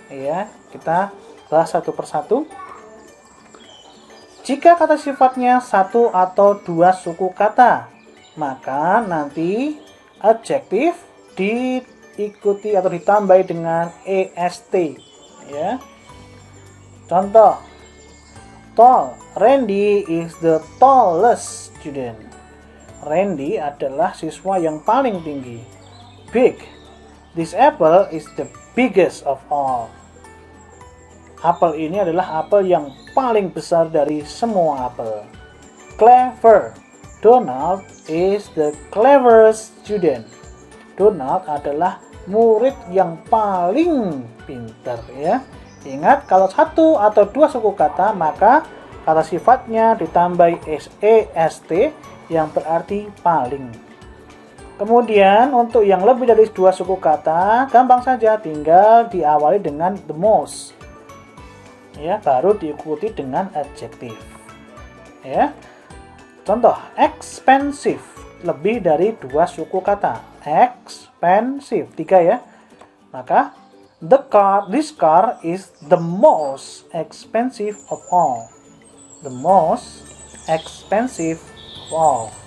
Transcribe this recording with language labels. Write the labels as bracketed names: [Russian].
[Indonesian] Ya, kita bahas satu persatu. Jika kata sifatnya 1 atau 2 suku kata, maka nanti adjektif diikuti atau ditambahi dengan est, ya. Contoh, tall. [English] Randy is the tallest student. [Indonesian] Randy adalah siswa yang paling tinggi. [English] Big. This apple is the biggest of all. [Indonesian] Apel ini adalah apel yang paling besar dari semua apel. [English] Clever. Donald is the cleverest student. [Indonesian] Donald adalah murid yang paling pintar ya. Ingat, kalau 1 atau 2 suku kata, maka kata sifatnya ditambahi est yang berarti paling. Kemudian untuk yang lebih dari 2 suku kata, gampang saja, tinggal diawali dengan the most. Ya, baru diikuti dengan adjektif. Ya. Contoh, expensive, lebih dari 2 suku kata. Expensive, 3 ya. Maka [English] this car is the most expensive of all. The most expensive of all.